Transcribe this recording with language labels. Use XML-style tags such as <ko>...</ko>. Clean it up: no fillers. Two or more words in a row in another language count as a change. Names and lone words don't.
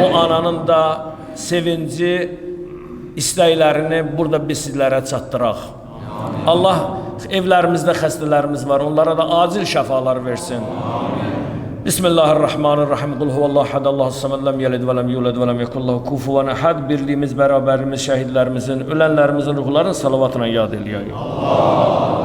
<az>O ananın da sevinci, istəklərini burada biz sizlərə çatdıraq. Amin. Allah evlərimizdə xəstələrimiz var, onlara da acil şəfalar versin.</az> <ar>بسم الله الرحمن الرحيم. قل هو الله أحد، الله الصمد، لم يلد ولم يولد ولم يكن له كفوا أحد.</ar> <az>Birliyimiz, bərabərliyimiz, şəhidlərimizin, ölənlərimizin ruhlarının salavatına yad eləyək.</az>